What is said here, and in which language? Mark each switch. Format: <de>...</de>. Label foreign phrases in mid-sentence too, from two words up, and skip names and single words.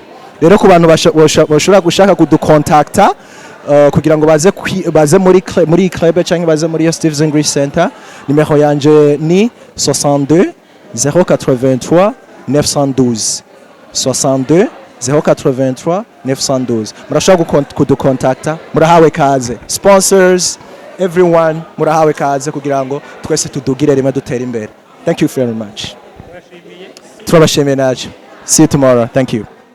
<rn>Rero ku bantu bashobora gushaka kudukontakta kugira ngo baze muri club cyangwa baze muri Steve's English Center, nimero yanje ni 62 083 912 62 083 912. Murashobora kudukontakta, murahawe kaze.</rn> <en>Sponsors, everyone,</en> <rn>murahawe kaze kugira ngo twese tudugire rimwe dutera imbere.</rn> <en>Thank you very much.</en> <rn>Turabashimiye naje.</rn> <en>See you tomorrow. Thank you.</en>